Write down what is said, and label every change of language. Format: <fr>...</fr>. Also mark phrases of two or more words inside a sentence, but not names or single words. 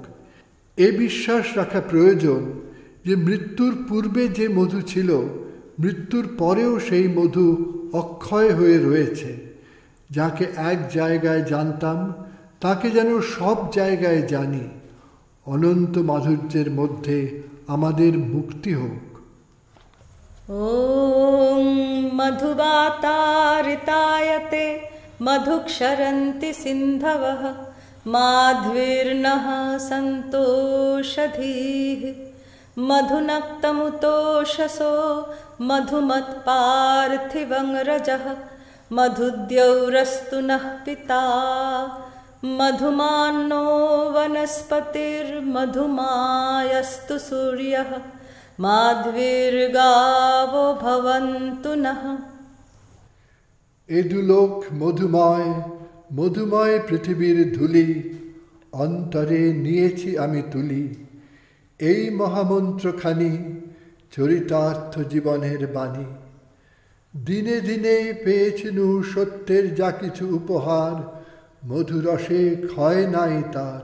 <bn>এ বিশ্বাস রাখা প্রয়োজন যে মৃত্যুর পূর্বে যে মধু ছিল, মৃত্যুর পরেও সেই মধু অক্ষয় হয়ে রয়েছে। যাকে এক জায়গায় জানতাম তাকে যেন সব জায়গায় জানি। অনন্ত মাধুর্যের মধ্যে আমাদের মুক্তি হোক।</bn> <sa>ॐ मधुवातारितायते मधुक्षरन्ति सिन्धवः माध्वीर्नः सन्तोषधीः मधुनक्तमुतोषसो मधुमत्पार्थिवं रजः मधुद्यौरस्तु नः पिता मधुमान्नो वनस्पतिर्मधुमायस्तु सूर्यः माध्वीर्गावो भवन्तु नः।</sa> <bn>এ দুলোক মধুময়, মধুময় পৃথিবীর ধুলি অন্তরে নিয়েছি আমি তুলি। এই মহামন্ত্রখানি চরিতার্থ জীবনের বাণী। দিনে দিনে পেয়েছি নু সত্যের যা কিছু উপহার, মধুরসে ক্ষয় নাই তার।</bn>